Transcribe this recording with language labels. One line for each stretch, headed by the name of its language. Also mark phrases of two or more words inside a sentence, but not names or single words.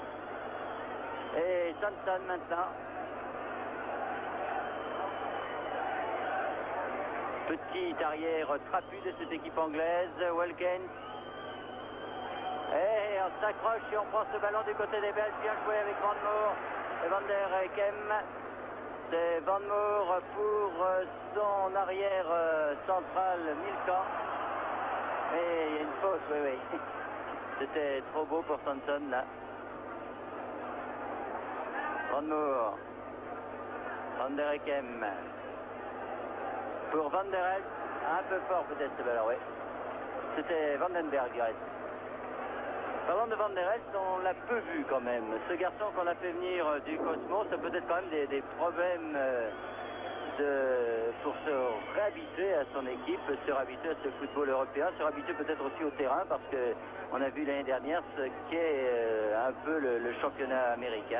French: Et Johnson maintenant. Petit arrière trapu de cette équipe anglaise, Wilkins. Et on s'accroche et on prend ce ballon du côté des Belges. Bien joué avec Van Moor et Van der Eykem. C'est Van Moor pour son arrière central, Milkamp. Et il y a une faute, oui. C'était trop beau pour Thompson là. Van Moor. Van der Eykem. Pour Van der Elst, un peu fort peut-être ce ballon, oui. C'était Vandenberg, il reste. Parlant de Van der Elst, on l'a peu vu quand même. Ce garçon qu'on a fait venir du Cosmos, ça peut être quand même des problèmes pour se réhabituer à son équipe, se réhabituer à ce football européen, se réhabituer peut-être aussi au terrain, parce qu'on a vu l'année dernière ce qu'est un peu le championnat américain.